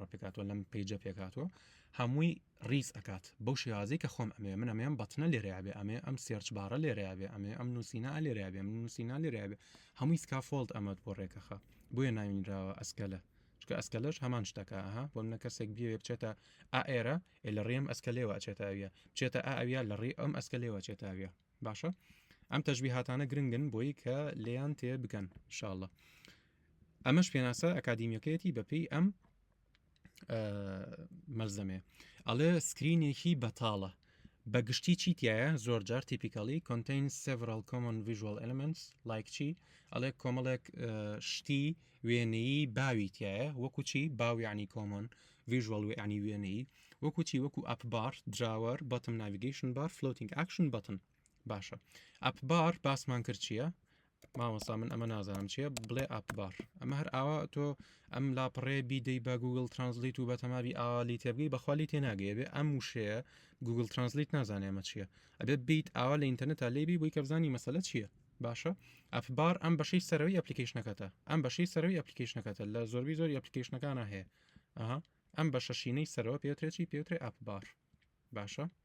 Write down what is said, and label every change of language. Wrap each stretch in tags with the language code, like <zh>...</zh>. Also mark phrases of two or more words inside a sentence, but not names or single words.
<ckb>پێکاتەوە لەم پیجە پێکاتەوە هەمووی ڕیز ئەکات بەو شێوازی کە خۆم من ئەمێم بەتنە لێرەیابێ ئەمێ ئەم سێرچبارە لێرەیابێ ئەمێ ئەم نووسینە لێرەیابێ نووسینە لێرەیابێ هەمووی سکافۆلد ئەمەد بۆ ڕێکەخە بۆیە ناوینراوە ئەسکەلە چکە ئەسکەلەش هەمان شتەکە بۆ منە کەسێک بیێ بچێتە ئێرە لە ڕێم ئەسکەلێەوە ئەچێتاویە بچێتە ئاویا لە ڕێ ئەم ئەسکەلێەوە چێتاویە باشە ئەم تەژبیهاتانە گرنگن بۆی کە لێیان تێ بکەن انشاءالله ئەمەش پێناسە ئەکادیمیەکەیەتی بەپێی ئەم مەرزەمێ ئەڵێ سکرینێکی بەتاڵە بەگشتی چیتیایە زۆر جار</ckb> <en>typically contains several common visual elements like</en> <ckb>چی ئەڵێ کۆمەڵێک شتی وێنەی باویتیایە وەکو چی باو یعنی کۆمن visual ینی وێنەی وەکو چی وەکو ئەپبار دراوەر بەتم</ckb> <en>navigation bar floating action button</en> <ckb>باشە ئەپبار باسمان کرد چییە مامۆستا من ئەمە نازانم چییە بڵێ ئەپبار ئەمە هەر ئاوا تۆ ئەم لاپەڕێ بیدەی بە گوگل ترانسلیت و بە تەماوی ئاوالی تێبگەی بەخوالی تێناگەیە بێ ئەم وشەیە گوگل ترانسلیت نازانێمە چییە ئەبێ بیت ئاوا لە ئینتەرنێتە لێبی بووی کە بزانی مەسەلە چییە باشە ئەپبار ئەم بەشەی سەرەوەی ئەپلیکیشنەکەتە ئەم بەشەی سەرەوەی ئەپلیکیشنەکەتە لە زۆربی زۆر ئەپلیکیشنەکانە هەیە ئەم بە شەشینەی سەرەوە پێوترێکی پێوترێ ئەپبار باشە</ckb>